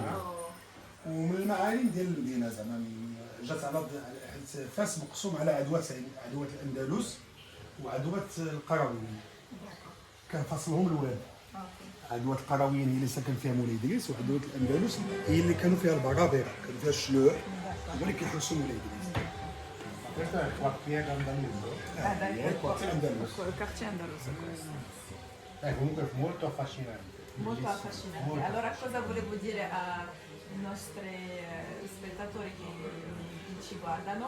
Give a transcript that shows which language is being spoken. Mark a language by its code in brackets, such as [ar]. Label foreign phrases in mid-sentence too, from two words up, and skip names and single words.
[ar] ومن المعالم ديال المدينة زعما جات على حيت فاس مقسوم على عدوات الأندلس وعدوات القرويين. كان فاصلهم الواد. عدوات القرويين هي اللي سكن فيها مولاي إدريس، وعدوات الأندلس هي اللي كانوا فيها البرابرة، كانوا فيها الشلوع، هما اللي كيحرسوا مولاي إدريس. [it] Questo è il quartiere andaluso. il quartiere andalus. Il quartier andaluso questo. Comunque molto affascinante. Molto Bellissimo. affascinante. Molto. Allora cosa volevo dire ai nostri spettatori che ci guardano?